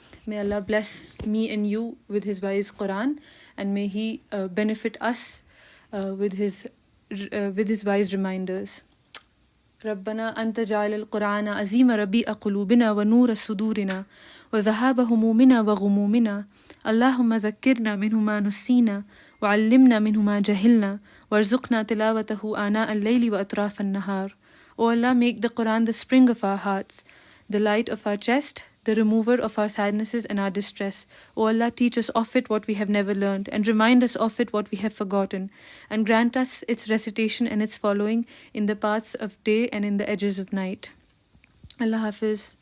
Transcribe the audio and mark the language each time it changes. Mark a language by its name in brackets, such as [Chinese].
[English] May Allah bless me and you with His wise Quran, and may He benefit us with His wise reminders. [Arabic] ربنا أنت جعل القرآن عظيم ربيع قلوبنا ونور صدورنا وذهاب همومنا وغمومنا. اللهم ذكرنا منه ما نسينا وعلمنا منه ما جهلنا وارزقنا تلاوته آناء الليل وأطراف النهار. [English] O Allah, make the Quran the spring of our hearts, the light of our chest, the remover of our sadnesses and our distress. O Allah, teach us of it what we have never learned, and remind us of it what we have forgotten, and grant us its recitation and its following in the paths of day and in the edges of night. Allah Hafiz.